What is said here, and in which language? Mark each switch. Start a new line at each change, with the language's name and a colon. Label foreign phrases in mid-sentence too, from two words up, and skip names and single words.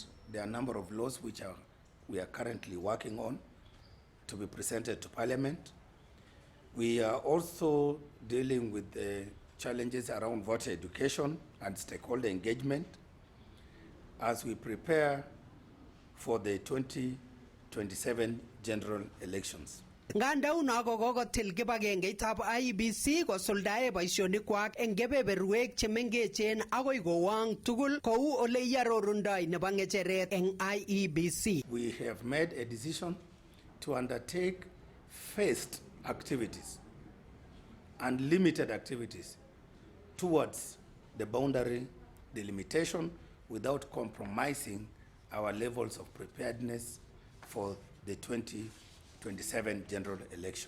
English: There are a number of laws which we are currently working on to be presented to Parliament. We are also dealing with the challenges around voter education and stakeholder engagement as we prepare for the 2027 general elections.
Kalenjin: Nganda unako kokotil kibagengeitab IEBC kosuldae boisionikwak eng kebeberwek chemengechen agoi kowang tugul kou ole iarorundoi nebo ng'echeret eng IEBC.
English: We have made a decision to undertake phased activities and limited activities towards the boundary delimitation without compromising our levels of preparedness for the 2027 general election.